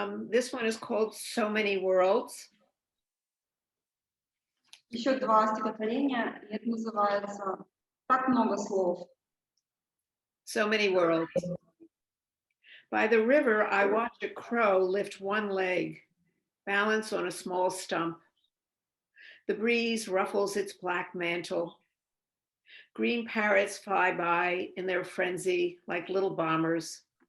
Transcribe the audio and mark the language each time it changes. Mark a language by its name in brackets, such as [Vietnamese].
[English] This one is called So Many Worlds. [Russian] Еще два стихотворения, и это называется «Так много слов». [English] So Many Worlds. By the river, I watched a crow lift one leg, balance on a small stump. The breeze ruffles its black mantle. Green parrots fly by in their frenzy like little bombers.